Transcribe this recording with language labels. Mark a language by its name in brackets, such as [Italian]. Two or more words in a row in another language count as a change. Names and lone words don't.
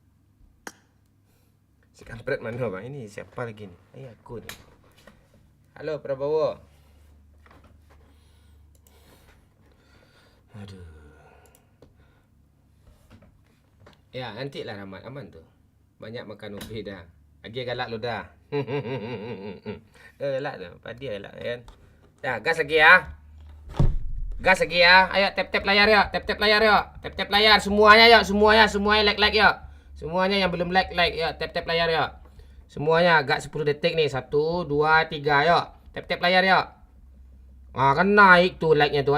[Indonesian] Si kampret mana bang? Ini siapa lagi ni? Aku ni. Halo Prabowo. Aduh. Ya, nantilah Rahmat aman tu. Banyak makan ubi dah. Lagi galak lu dah. Galak tu. Padi galak kan. Dah, gas lagi ya. Gas lagi ya. Ayo tap-tap layar ya. Tap-tap layar ya. Tap-tap layar semuanya ya. Semuanya like ya. Semuanya yang belum like ya. Tap-tap layar ya. Semuanya agak 10 detik nih. 1 2 3 ya. Tap-tap layar ya. Ah, kan naik tuh like-nya tuh.